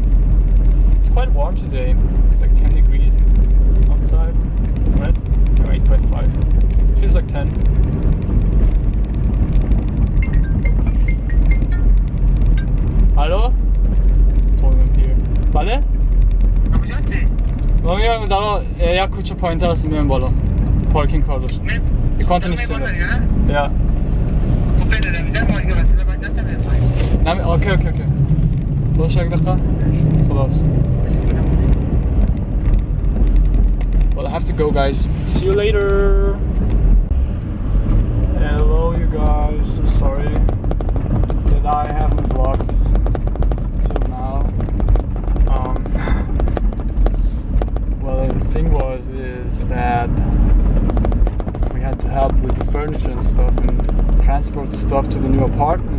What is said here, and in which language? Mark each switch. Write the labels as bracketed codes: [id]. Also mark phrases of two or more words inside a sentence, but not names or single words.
[en] It's quite warm today. It's like 10 degrees outside, right? No, 8.5. Feels like 10. Hallo? Told here. Vale? [fa] کجاست؟ میگم در یک کوچه پایین تر است میام بالا. پارکینگ کار داشت. [sv] Jag kan inte nysta det. Ja. Nej men okej. Då kör jag detta. Förlåt. [en] Well, I have to go, guys. See you later. Hello, you guys. So sorry that I haven't vlogged till now. Well, the thing is that we had to help with the furniture and stuff and transport the stuff to the new apartment.